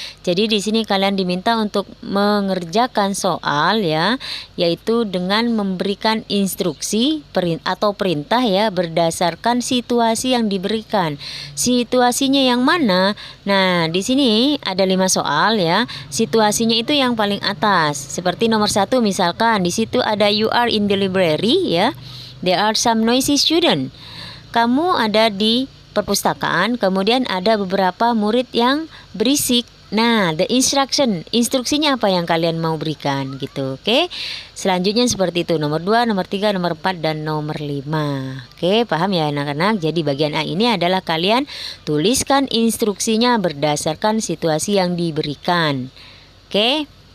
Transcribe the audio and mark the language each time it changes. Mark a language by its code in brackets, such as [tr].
[id] Jadi di sini kalian diminta untuk mengerjakan soal ya, yaitu dengan memberikan instruksi atau perintah ya berdasarkan situasi yang diberikan. Situasinya yang mana? Nah, di sini ada 5 soal ya. Situasinya itu yang paling atas. Seperti nomor 1 misalkan di situ ada [en] you are in the library [id] ya. [en] There are some noisy student. [id] Kamu ada di perpustakaan, kemudian ada beberapa murid yang berisik. Nah, [en] the instruction, [id] instruksinya apa yang kalian mau berikan gitu. Oke. Selanjutnya seperti itu, nomor 2, nomor 3, nomor 4, dan nomor 5. Oke, paham ya anak-anak? Jadi bagian A ini adalah kalian tuliskan instruksinya berdasarkan situasi yang diberikan. Oke.